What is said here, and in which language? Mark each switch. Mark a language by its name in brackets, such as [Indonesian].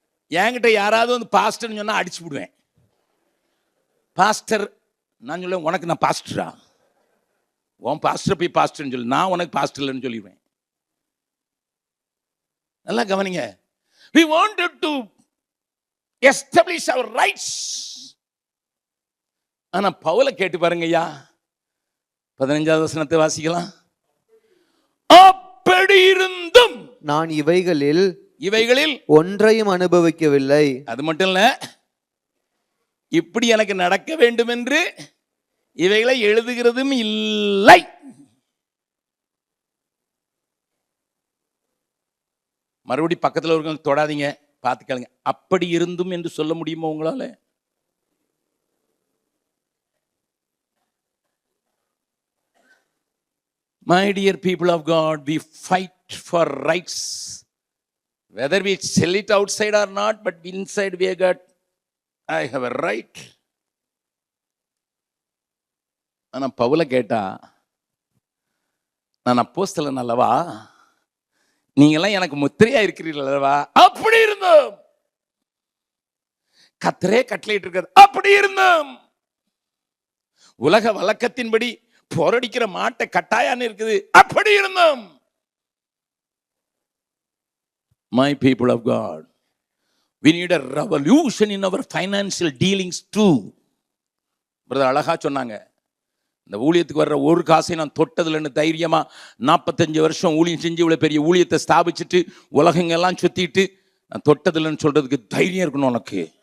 [Tamil] என்கிட்ட யாராவது வந்து பாஸ்டர்னு சொன்னா அடிச்சு விடுவேன். பாஸ்டர் நான் சொல்லுவேன், உனக்கு நான் பாஸ்டரா? உன் பாஸ்டர் போய் பாஸ்டர்னு சொல்லு, நான் உனக்கு பாஸ்டர் இல்லைன்னு சொல்லிடுவேன். நல்லா கவனிங்க. [English] We wanted to establish our rights. [Tamil] ஆனா பவுல கேட்டு பாருங்க ஐயா, 15வது வசனத்தை வாசிக்கலாம். அப்படி இருந்தும் நான் இவைகளில் ஒன்றையும் அனுபவிக்கவில்லை. அது மட்டும் இல்ல, இப்படி எனக்கு நடக்க வேண்டும் என்று இவைகளை எழுதுகிறதும் இல்லை. மறுபடி பக்கத்தில் ஒரு தொடாதீங்க, பார்த்துக்காளுங்க. அப்படி இருந்தும் என்று சொல்ல முடியுமா உங்களால? [English] My dear people of God, we fight for rights. Whether we sell it outside or not, but inside we have got, I have a right. [Tamil] ஆனா பவுல கேட்டா, நான் அப்போஸ்தலன் அல்லவா, நீங்கெல்லாம் எனக்கு முத்திரையா இருக்கிறீர்கள் அல்லவா? அப்படி இருந்தோம். கர்த்தரே கட்டளையிட்டு இருக்கிறது. அப்படி இருந்தோம். உலக வழக்கத்தின்படி போரடிக்கிற மாட்டை கட்டாயான்னு இருக்குது. அப்படி இருந்தோம். [English] My people of God, we need a revolution in our financial dealings too. [Tamil] Brother அழகா சொன்னாங்க, இந்த ஊழியத்துக்கு வர்ற ஒரு காசை நான் தொட்டதில்லைன்னு தைரியமா 45 வருஷம் ஊழியம் செஞ்சு இவ்வளவு பெரிய ஊழியத்தை ஸ்தாபிச்சுட்டு உலகங்கெல்லாம் சுத்திட்டு நான் தொட்டதில்லைன்னு சொல்றதுக்கு தைரியம் இருக்கணும் உனக்கு.